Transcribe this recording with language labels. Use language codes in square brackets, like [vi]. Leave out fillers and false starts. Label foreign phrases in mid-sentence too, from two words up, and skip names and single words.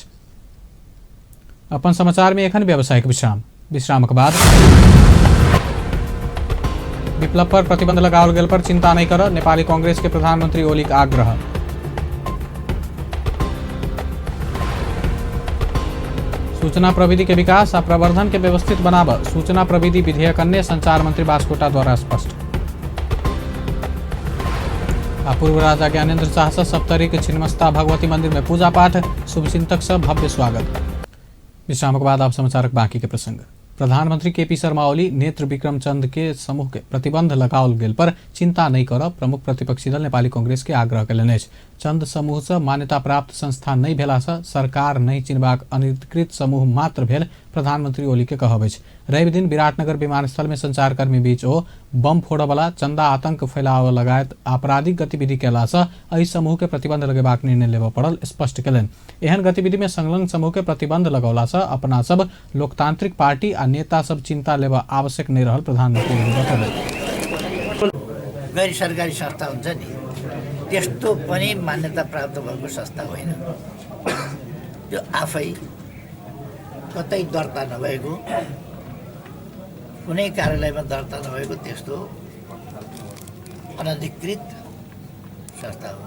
[mai] अपन समाचार में एखन व्यावसायिक विश्रामक बाद विप्लव पर प्रतिबंध लगाओल गेल पर चिंता नहीं कर नेपाली कांग्रेस के प्रधानमंत्री ओलीक आग्रह। सूचना प्रविधि के विकास आ प्रवर्धन के व्यवस्थित बनाब सूचना प्रविधि विधेयक अन्य संचार मंत्री बास्कोटा द्वारा स्पष्ट। पूर्व राजा ज्ञानेन्द्र शाह से सप्तरी के छिन्नमस्ता भगवती मंदिर में पूजा पाठ शुभचिंतक से भव्य स्वागत। विश्राम के बाद आप समाचार बाकी के प्रसंग। प्रधानमंत्री केपी शर्मा ओली नेत्र विक्रम चंद के समूह के प्रतिबंध लगाओल गेल पर चिंता नहीं कर प्रमुख प्रतिपक्षी दल नेपाली कांग्रेस के आग्रह कयलनि अछि। चंद समूह से मान्यता प्राप्त संस्थान नहीं भेला से सरकार नहीं चिनबाक अनधिकृत समूह मात्र भेल प्रधानमंत्री ओली के कहब अछि। रवि दिन विराटनगर विमानस्थल में संचारकर्मी बीच ओ बम फोड़वाला चंदा आतंक फैलाव लगायत आपराधिक गतिविधि कयला से एहि समूह के प्रतिबंध लगेबाक निर्णय लेबऽ पड़ल स्पष्ट कयलनि। एहन गतिविधि में संलग्न समूह के प्रतिबंध लगौला से अपना सब लोकतांत्रिक पार्टी आ नेता सब चिंता लेबऽ आवश्यक नहीं रहल प्रधानमंत्री बताउनु। [ne] गैर सरकारी संस्था हुन्छ नि त्यस्तो पनि मान्यता प्राप्त भएको संस्था होइन। त्यो आफै कतै दर्ता नभएको कुनै कार्यालयमा दर्ता नभएको त्यस्तो अनधिकृत संस्था हो।